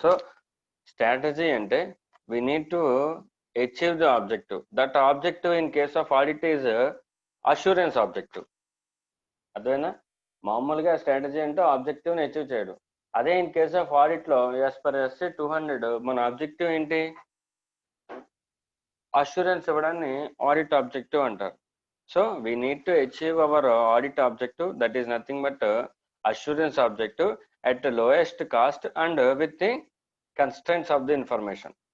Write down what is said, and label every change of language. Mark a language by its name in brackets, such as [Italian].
[English] So strategy అంటే we need to achieve the objective. That objective in case of audit is assurance objective. [Telugu] అదేనా? మామూలుగా strategy అంటే ఆబ్జెక్టివ్ని achieve చేయడం. అదే in case of ఆడిట్లో as per SA 200 మన objective ఏంటి? Assurance ఇవ్వడాన్ని audit objective అంటారు. [English] So we need to achieve our audit objective, that is nothing but assurance objective at the lowest cost and with the constraints of the information.